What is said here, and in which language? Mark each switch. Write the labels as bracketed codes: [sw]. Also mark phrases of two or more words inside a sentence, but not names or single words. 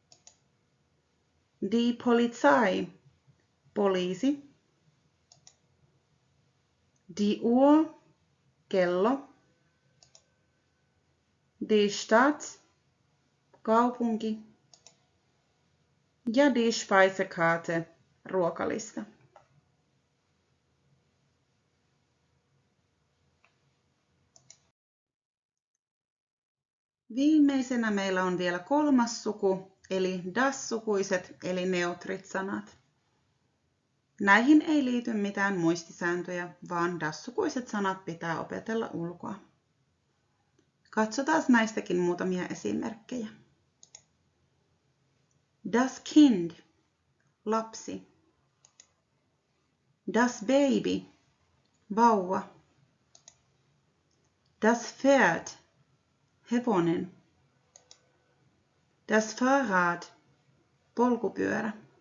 [de] Die Polizei, poliisi. Die Uhr, kello. Die Stadt, kaupunki. Ja die Speisekarte, [fi] ruokalista. Viimeisenä meillä on vielä kolmas suku, eli das-sukuiset, eli neutrit sanat. Näihin ei liity mitään muistisääntöjä, vaan das-sukuiset sanat pitää opetella ulkoa. Katsotaan näistäkin muutamia esimerkkejä. [de] Das Kind, lapsi. Das Baby, vauva. Das Pferd, hevonen. Das Fahrrad, polkupyörä.